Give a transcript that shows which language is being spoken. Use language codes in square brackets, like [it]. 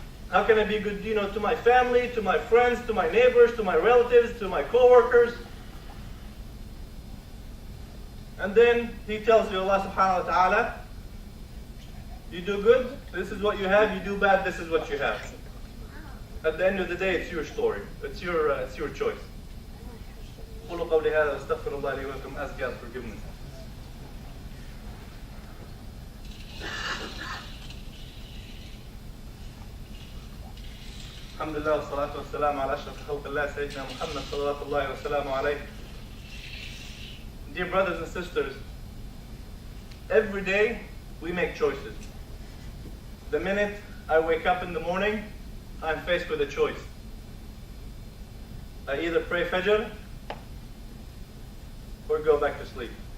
[en] How can I be good, to my family, to my friends, to my neighbors, to my relatives, to my co-workers? And then he tells you, Allah subhanahu wa ta'ala, you do good, this is what you have. You do bad, this is what you have. At the end of the day, it's your story. It's your choice. [ar] قولوا قولي هذا واستغفر الله لي ولكم. [en] Ask God forgiveness. [ar] الحمد لله والصلاة والسلام على أشرف خلق الله سيدنا محمد صلوات الله وسلامه عليه. [en] Dear brothers and sisters, every day we make choices. The minute I wake up in the morning, I'm faced with a choice. I either pray Fajr or go back to sleep.